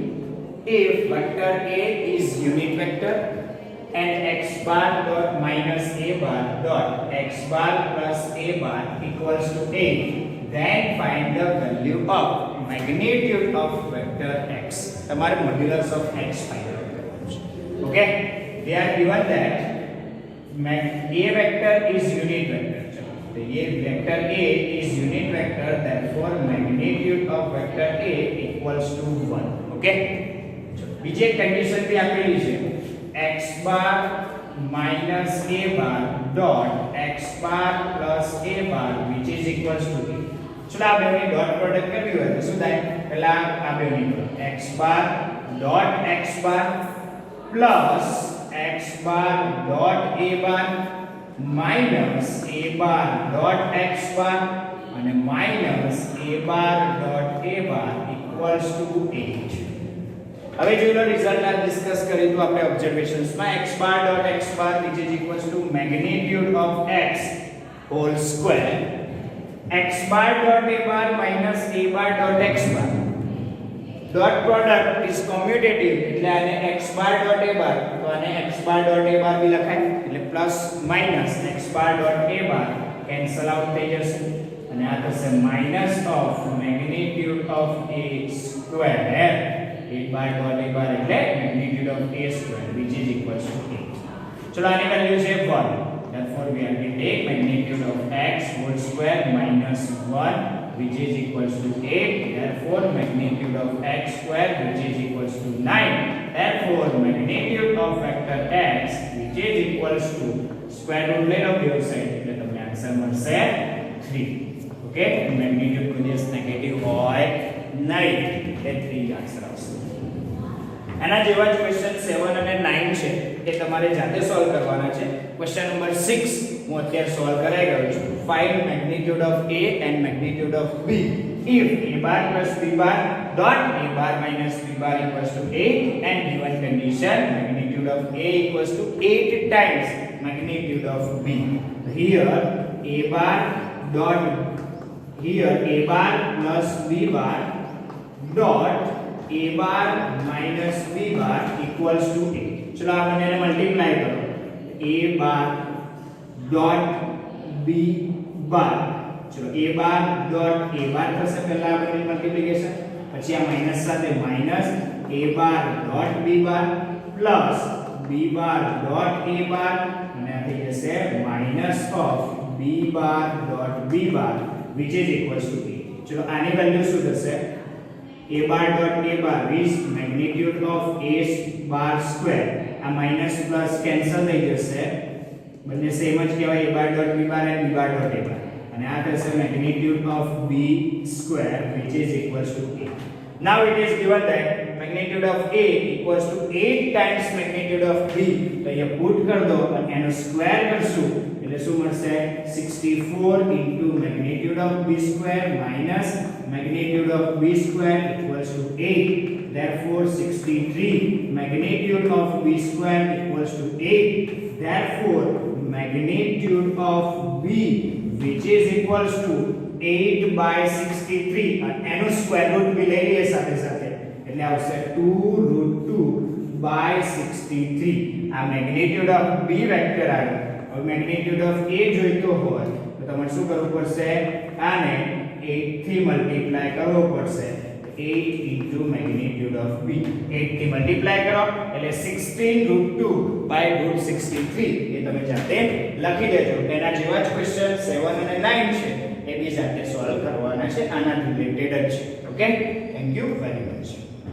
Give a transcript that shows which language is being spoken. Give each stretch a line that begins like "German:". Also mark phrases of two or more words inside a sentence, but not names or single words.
English: If vector a is unit vector and x bar dot minus a bar dot x bar plus a bar equals to 8, then find the value of magnitude of vector x.
Gujarati: તમારે
English: modulus of x find out
Gujarati: કરવાનું છે.
English: Okay, they are given that a vector is unit vector. So a vector a is unit vector, therefore magnitude of vector a equals to 1. Okay,
Gujarati: બીજી એક કન્ડિશન બી આપેલી છે
English: x bar minus a bar dot x bar plus a bar which is equals to 8. चलो
Gujarati: આ બેની ડોટ પ્રોડક્ટ કરવી હોય તો શું થાય પહેલા આ બેની
English: x bar dot x bar plus x bar dot a bar minus a bar dot x bar અને minus a bar dot a bar equals to 8.
Gujarati: હવે જો રિઝલ્ટ આ ડિસ્કસ કરી તો આપણે ઓબ્ઝર્વેશન્સ માં
English: x bar dot x bar which is equals to magnitude of x whole square, x bar dot a bar minus a bar dot x bar. Dot product is commutative
Gujarati: એટલે આને
English: x bar dot a bar
Gujarati: તો આને
English: x bar dot a bar બી લખાય એટલે plus minus x bar dot a bar cancel out
Gujarati: થઈ જશે અને આ થશે
English: minus of magnitude of a સ્ક્વેર. a bar dot a bar એટલે magnitude of a square which is equals to 8.
Gujarati: ચલો આની વેલ્યુ છે 1.
English: Therefore we are going to take magnitude of x whole square minus 1 which is equals to 8. Therefore magnitude of x square which is equals to 9. Therefore magnitude of vector x which is equals to square root
Gujarati: લઈ લો બે સાઈડ એટલે તમને આન્સર મળશે
English: 3.
Gujarati: ઓકે, મેગ્નીટ્યુડ કોઈ દિવસ નેગેટિવ હોય નહીં એટલે 3 આન્સર આવશે. એના જેવા જ ક્વેશ્ચન 7 અને 9 છે એ તમારે જાતે સોલ્વ કરવાના છે. ક્વેશ્ચન નંબર 6 હું અત્યારે સોલ્વ કરાઈ ગયો છું.
English: find magnitude of a and magnitude of b if a bar plus b bar dot a bar minus b bar equals to 8 and given condition magnitude of a equals to 8 times magnitude of b. Here a bar dot here a bar plus b bar dot a bar minus b bar equals to 8.
Hindi: चलो आप मैंने मल्टीप्लाई करो
English: a bar dot b bar. चलो a bar dot a bar
Gujarati: થશે પહેલા આપણે મલ્ટીપ્લિકેશન પછી આ
English: માઈનસ સાથે માઈનસ a bar dot b bar પ્લસ b bar dot a bar
Gujarati: અને આ થઈ જશે
English: minus of b bar dot b bar which is equals to 8.
Gujarati: ચલો આની વેલ્યુ શું થશે
English: a bar dot a bar is magnitude of a bar square.
Gujarati: આ માઈનસ પ્લસ કેન્સલ થઈ જશે, બંને સેમ જ કહેવાય,
English: a bar dot b bar and b bar dot a bar,
Gujarati: અને આ થશે
English: magnitude of b square which is equals to a. Now it is given that magnitude of a equals to 8 times magnitude of b.
Gujarati: તો અહીંયા
Hindi: पुट कर दो
Gujarati: અને એનો સ્ક્વેર કરશું એટલે શું મળશે?
English: 64 into magnitude of b square minus magnitude of b square equals to 8. Therefore 63 magnitude of b square equals to 8. Therefore magnitude of b which is equals to 8 by 63
Gujarati: અને એનો સ્ક્વેર રૂટ બી લઈ લઈએ સાથે સાથે એટલે આવશે
English: 2√2 by 63.
Gujarati: આ
English: magnitude of b vector
Gujarati: આવ્યો. હવે
English: magnitude of a
Gujarati: જોઈતો હોય તો તમારે શું કરવું પડશે? આને 8 થી મલ્ટીપ્લાય કરવો પડશે.
English: 8 into magnitude of b.
Gujarati: 8 થી મલ્ટીપ્લાય કરો એટલે 16√2 by √63 એ તમે જાતે લખી દેજો. એના જેવા જ ક્વેશ્ચન 7 અને 9 છે એ બી જાતે સોલ્વ કરવાના છે, આના રિલેટેડ જ છે.
English: Okay, thank you very much.